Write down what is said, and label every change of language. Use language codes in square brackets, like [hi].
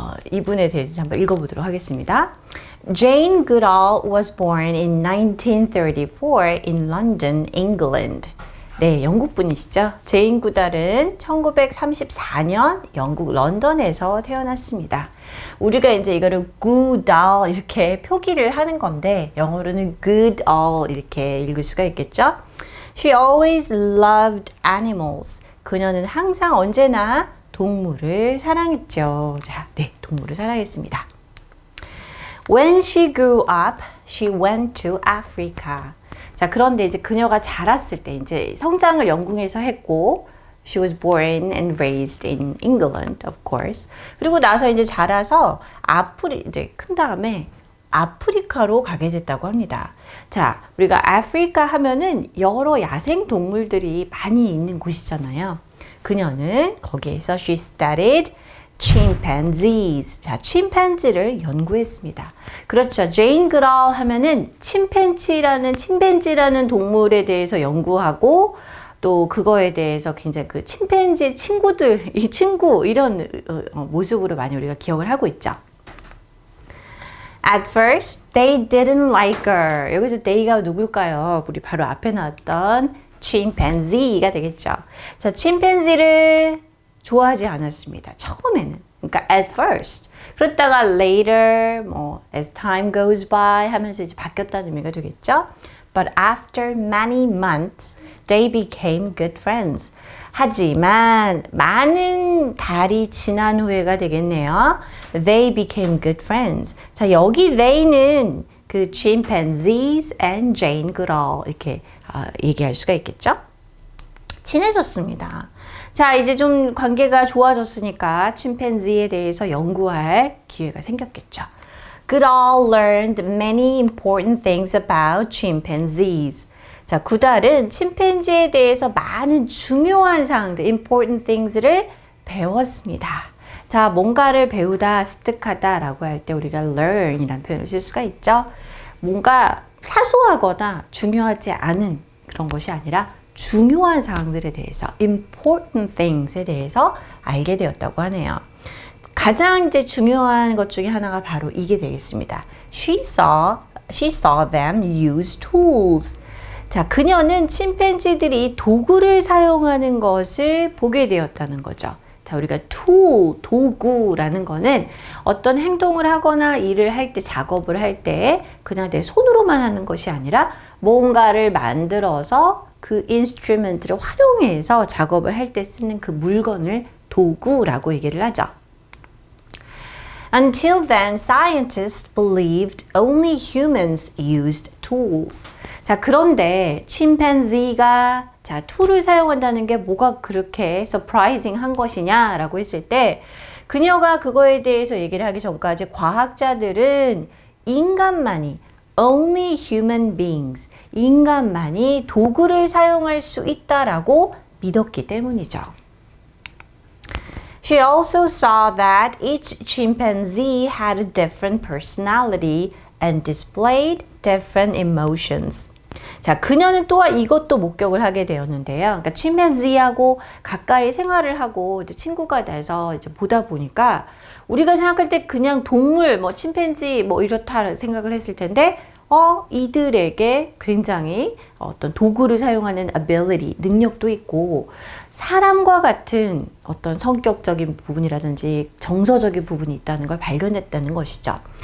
[ko] 이분에 대해서 한번 읽어보도록 하겠습니다. [en] Jane Goodall was born in 1934 in London, England. [ko] 네, 영국 분이시죠. 제인 구달은 1934년 영국 런던에서 태어났습니다. 우리가 이제 이거를 Goodall 이렇게 표기를 하는 건데 영어로는 Goodall 이렇게 읽을 수가 있겠죠. [en] She always loved animals. [ko] 그녀는 항상 언제나 동물을 사랑했죠. 자, 동물을 사랑했습니다. [en] When she grew up, she went to Africa. [ko] 자, 그런데 이제 그녀가 자랐을 때 이제 성장을 영국에서 했고, [en] she was born and raised in England, of course. [ko] 그리고 나서 이제 자라서 이제 큰 다음에 아프리카로 가게 됐다고 합니다. 자, 우리가 아프리카 하면은 여러 야생 동물들이 많이 있는 곳이잖아요. 그녀는 거기에서 [en] she studied chimpanzees. [ko] 자, 침팬지를 연구했습니다. 그렇죠. 제인 그랄 하면은 침팬지라는 동물에 대해서 연구하고 또 그거에 대해서 굉장히 그 침팬지 친구들, 이런 모습으로 많이 우리가 기억을 하고 있죠. [en] At first, they didn't like her. [ko] 여기서 they가 누굴까요? 우리 바로 앞에 나왔던 chimpanzee가 되겠죠. 자, 침팬지를 좋아하지 않았습니다. 처음에는. 그러니까 [en] at first. [ko] 그러다가 later, [en] as time goes by [ko] 하면서 이제 바뀌었다는 의미가 되겠죠. [en] But after many months, they became good friends. [ko] 하지만 많은 달이 지난 후에가 되겠네요. [en] They became good friends. [ko] 자, 여기 they는 그 [en] chimpanzees and Jane Goodall [ko] 이렇게 얘기할 수가 있겠죠? 친해졌습니다. 자, 이제 좀 관계가 좋아졌으니까 침팬지에 대해서 연구할 기회가 생겼겠죠. [en] Goodall learned many important things about chimpanzees. [ko] 자, 구달은 침팬지에 대해서 많은 중요한 사항들, [en] important things [ko] 를 배웠습니다. 자, 뭔가를 배우다, 습득하다 라고 할 때 우리가 learn 이라는 표현을 쓸 수가 있죠. 뭔가 사소하거나 중요하지 않은 그런 것이 아니라 중요한 사항들에 대해서 important things에 대해서 알게 되었다고 하네요. 가장 이제 중요한 것 중에 하나가 바로 이게 되겠습니다. [en] She saw them use tools. [ko] 자, 그녀는 침팬지들이 도구를 사용하는 것을 보게 되었다는 거죠. 자, 우리가 도구라는 거는 어떤 행동을 하거나 일을 할 때, 작업을 할 때 그냥 내 손으로만 하는 것이 아니라 뭔가를 만들어서 그 인스트루먼트를 활용해서 작업을 할 때 쓰는 그 물건을 도구라고 얘기를 하죠. [en] Until then, scientists believed only humans used tools. [ko] 자, 그런데 침팬지가 툴을 사용한다는 게 뭐가 그렇게 surprising한 것이냐라고 했을 때 그녀가 그거에 대해서 얘기를 하기 전까지 과학자들은 인간만이 [en] only human beings, [ko] 인간만이 도구를 사용할 수 있다라고 믿었기 때문이죠. [en] She also saw that each chimpanzee had a different personality and displayed different emotions. [ko] 자, 그녀는 또한 이것도 목격을 하게 되었는데요. 그러니까 침팬지하고 가까이 생활을 하고 이제 친구가 돼서 이제 보다 보니까 우리가 생각할 때 그냥 동물, 침팬지 이렇다 생각을 했을 텐데 이들에게 굉장히 어떤 도구를 사용하는 ability, 능력도 있고 사람과 같은 어떤 성격적인 부분이라든지 정서적인 부분이 있다는 걸 발견했다는 것이죠.